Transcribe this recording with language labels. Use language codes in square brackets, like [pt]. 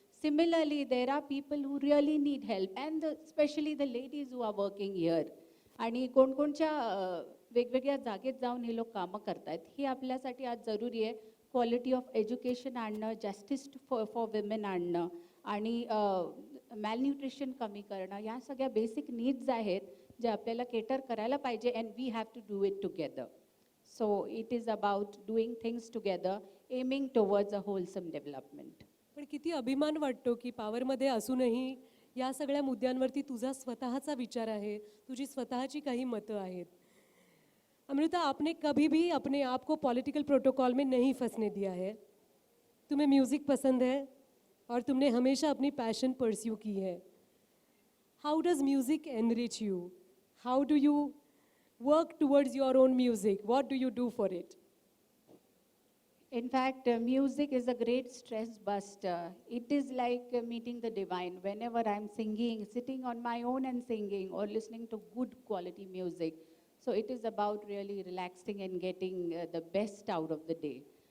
[en] Similarly, there are people who really need help, and especially the ladies who are working here. [mr] आणि कोणकोणच्या वेगवेगळ्या जागेत जाऊन हे लोक कामं करतायत, ही आपल्यासाठी आज जरुरी आहे. [en] quality of education [mr] आणणं, [en] justice for women [mr] आणणं, आणि मॅलन्यूट्रिशन कमी करणं, ह्या सगळ्या बेसिक नीड्स आहेत ज्या आपल्याला केटर करायला पाहिजे, [en] And we have to do it together. So it is about doing things together, aiming towards a wholesome development. [mr] पण किती अभिमान वाटतो की पॉवरमध्ये असूनही या सगळ्या मुद्द्यांवरती तुझा स्वतःचा विचार आहे, तुझी स्वतःची काही मतं आहेत. [hi] अमृता, आपने कभी भी अपने आप को पॉलिटिकल प्रोटोकॉल में नहीं फंसने दिया है. तुम्हें म्यूज़िक पसंद है और तुमने हमेशा अपनी पैशन परस्यू की है. [en] How does music enrich you? How do you work towards your own music? What do you do for it? In fact, music is a great stress buster. It is like meeting the divine. Whenever I'm singing, sitting on my own and singing, or listening to good quality music. So it is about really relaxing and getting the best out of the day.